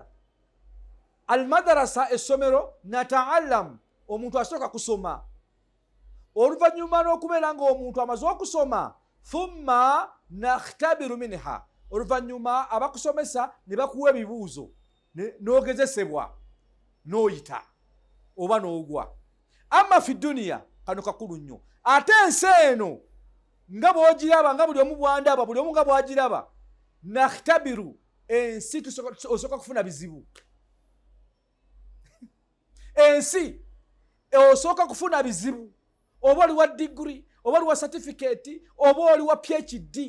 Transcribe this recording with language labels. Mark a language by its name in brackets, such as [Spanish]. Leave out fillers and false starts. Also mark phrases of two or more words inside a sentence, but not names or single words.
[Ganda] Almadarasa, essomero, nata'allam, omuntu asooka kusoma. Oluvannyuma n'okubeera ng'omuntu amaze okusoma, [Arabic] ثم نختبر منها, [Ganda] oluvannyuma abakusomesa ne bakuwa ebibuuzo n'ogezesebwa n'oyita oba n'ogwa. [Arabic] أما في الدنيا, [Ganda] kano kakulu nnyo. Ate ensi eno nga bw'ogiraba, nga buli omu bw'andaba, buli omu nga bw'agiraba, nakhtabiru, ensi osooka kufuna bizibu. Ensi osooka kufuna bizibu, oba oli wa degree, oba oli wa certificate, oba oli wa PhD.